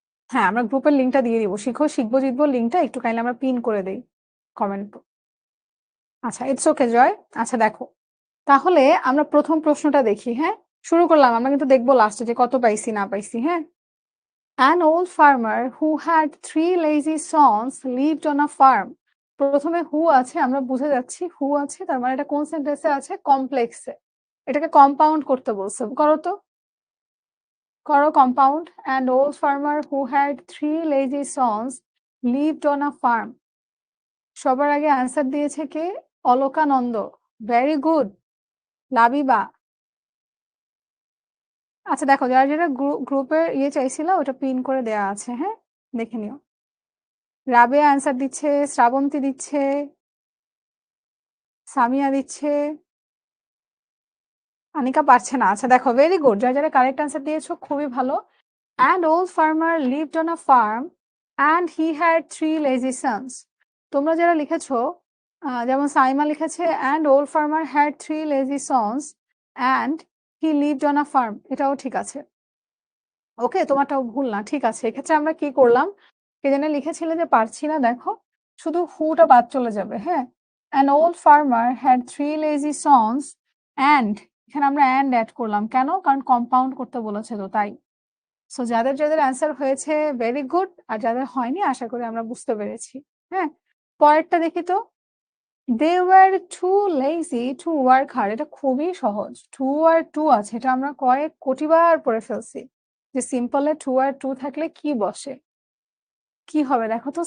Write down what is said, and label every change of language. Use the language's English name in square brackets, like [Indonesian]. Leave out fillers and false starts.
[Bangla] হ্যাঁ, আমরা গ্রুপের লিঙ্কটা দিয়ে দিব। শিখো শিখবো জিতবো লিঙ্কটা একটু কাইন্ডলি আমরা পিন করে দেই কমেন্ট। আচ্ছা, ইটস ওকে জয়। আচ্ছা দেখো, তাহলে আমরা প্রথম প্রশ্নটা দেখি, হ্যাঁ? শুরু করলাম, আমরা কিন্তু দেখবো লাস্টে যে কত পাইছি না পাইছি, হ্যাঁ? [English] An old farmer who had 3 lazy sons lived on a farm. [Bangla] প্রথমে হু আছে, আমরা বুঝে যাচ্ছি হু আছে, তার মানে এটা কোন সেন্টেন্সে আছে? কমপ্লেক্সে। এটাকে কম্পাউন্ড করতে বলছে, করো তো, করো compound. [English] An old farmer who had 3 lazy sons lived on a farm. [Bangla] সবার আগে অ্যান্সার দিয়েছে কে? অলকানন্দ। Very good. লাবিবা। আচ্ছা দেখো, যারা যারা গ্রুপের ইয়ে চাইছিল ওটা পিন করে দেয়া আছে, হ্যাঁ? দেখে নিও। রাবেয়া অ্যান্সার দিচ্ছে, শ্রাবন্তী দিচ্ছে, সামিয়া দিচ্ছে, আনিকা পারছে না। আচ্ছা দেখো, ভেরি গুড, যারা যারা কারেক্ট অ্যান্সার দিয়েছো খুবই ভালো। [English] And old farmer lived on a farm and he had 3 lazy sons. [Bangla] তোমরা যারা লিখেছো, যেমন সাইমা লিখেছে [English] and old farmer had 3 lazy sons and he lived on a farm, [Bangla] এটাও ঠিক আছে। ওকে, তোমারটাও ভুল না, ঠিক আছে। এক্ষেত্রে আমরা কি করলাম, কে যেন লিখেছিলে যে পারছি না, দেখো শুধু হুটা বাদ চলে যাবে, হ্যাঁ? [English] An old farmer had 3 lazy sons and, [Bangla] এখানে আমরা and অ্যাড করলাম কেন? কারণ কম্পাউন্ড করতে বলেছে তো, তাই। সো যাদের যাদের অ্যান্সার হয়েছে ভেরি গুড, আর যাদের হয়নি আশা করি আমরা বুঝতে পেরেছি। হ্যাঁ, পরেরটা দেখি তো। [English] They were too lazy to work hard. [Bangla] এটা খুবই সহজ। টু আর টু আছে, এটা আমরা কয়েক কোটিবার পড়ে ফেলছি যে সিম্পলে টু আর টু থাকলে কি বসে, কি হবে দেখো তো।